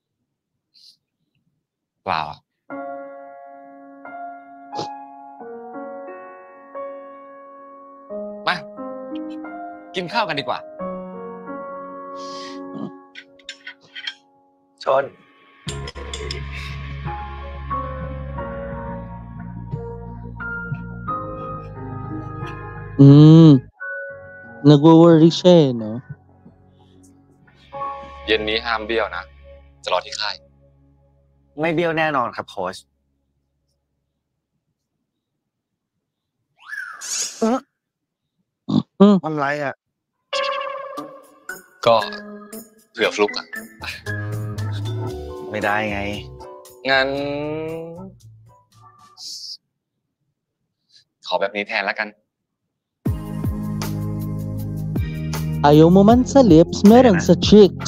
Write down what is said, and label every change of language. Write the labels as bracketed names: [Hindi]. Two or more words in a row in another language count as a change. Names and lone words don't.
[Thai] เปล่า มา กินข้าวกันดีกว่า ชน [Filipino] Nagwo-worry siya eh, no? [Thai] เย็นนี้ห้ามเบี้ยวนะ จะรอที่ค่าย ไม่เบี้ยวแน่นอนครับโค้ช มันไรอ่ะ ก็เผื่อฟลุกอ่ะ ไม่ได้ไง งั้น ขอแบบนี้แทนแล้วกัน [Filipino] Ayaw mo man sa lips, meron sa cheeks.